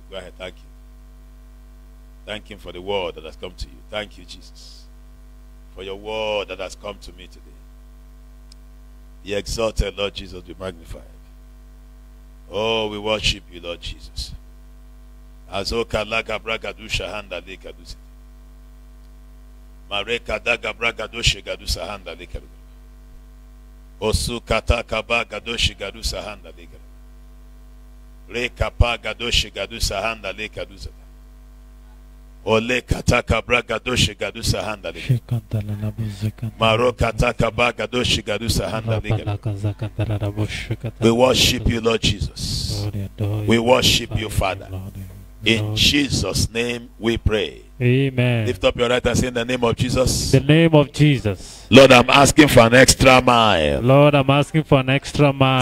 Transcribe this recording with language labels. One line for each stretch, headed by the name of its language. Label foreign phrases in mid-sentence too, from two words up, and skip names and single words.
English: Go ahead, thank him. Thank him for the word that has come to you. Thank you, Jesus, for your word that has come to me today. Be exalted, Lord Jesus, be magnified. Oh, we worship you, Lord Jesus. Azoka laga braga dusha handa leka dusi. Mareka daga braga doshe gadusa handa leka. Osu kata kaba gadoshi gadusa handa leka. Reka pa gadoshi gadusa handa leka dusa. Ole kata kabra gadoshi gadusa handa leka. Maro kata kaba gadoshi gadusa handa leka. We worship you, Lord Jesus. We worship you, Father. In Jesus' name we pray. Amen. Lift up your right hand and say, in the name of Jesus. The name of Jesus. Lord, I'm asking for an extra mile. Lord, I'm asking for an extra mile.